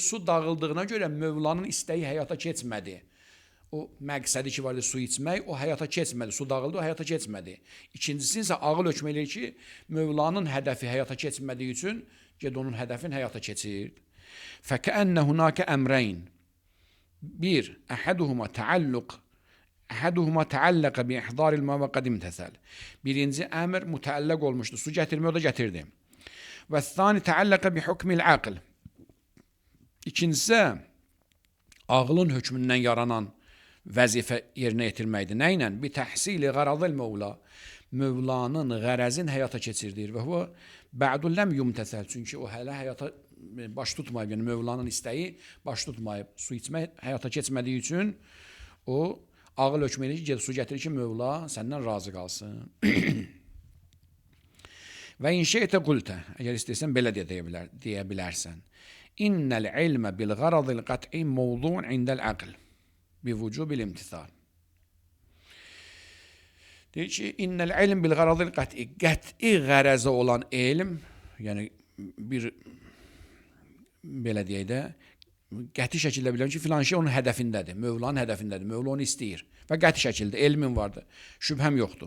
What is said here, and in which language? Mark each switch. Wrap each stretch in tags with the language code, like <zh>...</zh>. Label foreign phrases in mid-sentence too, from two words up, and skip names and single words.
<az>Su dağıldığına görə Mövlanın istəyi həyata keçmədi. O məqsədi ki vardı su içmək, o həyata keçmədi. Su dağıldı, o həyata keçmədi. İkincisi isə ağıl hökm eləyir ki, Mövlanın hədəfi həyata keçmədiyi üçün get onun hədəfini həyata keçir.</az> <ar>فكأن هناك أمرين.</ar> <az>Bir,</az> <ar>أحدهما تعلق بإحضار الماء وقد امتثل.</ar> <az>Birinci əmr mütəəlləq olmuşdu. Su gətirmək o da gətirdi.</az> <ar>والثاني تعلق بحكم العقل.</ar> <az>İkincisi ağlın hökmündən yaranan vəzifə yerinə yetirməkdir. Nə ilə?</az> <ar>بتحصيل غرض المولى.</ar> <az>Mövlanın qərəzin həyata keçirdir</az> <ar>و هو بعد لم يمتثل.</ar> <az>Çünki o hələ həyata baş tutmayıb. Yəni Mövlanın istəyi baş tutmayıb. Su içmək həyata keçmədiyi üçün o ağıl hökm edir ki, su gətirir ki, Mövla səndən razı qalsın.</az> <ar>وإن شئت قلت,</ar> <az>əgər istəyirsən belə deyə bilərsən.</az> <ar>إن العلم بالغرض القطعي موضوع عند العقل بوجوب الامتثال.</ar> <az>Deyir ki,</az> <ar>إن العلم بالغرض القطعي,</ar> <az>qət'i qərəzə olan elm, yəni bir belə deyək də, qəti şəkildə bilirəm ki, filan şey onun hədəfindədir, Mövlanın hədəfindədir, Mövla onu istəyir və qəti şəkildə elmin vardır, şübhəm yoxdur.</az>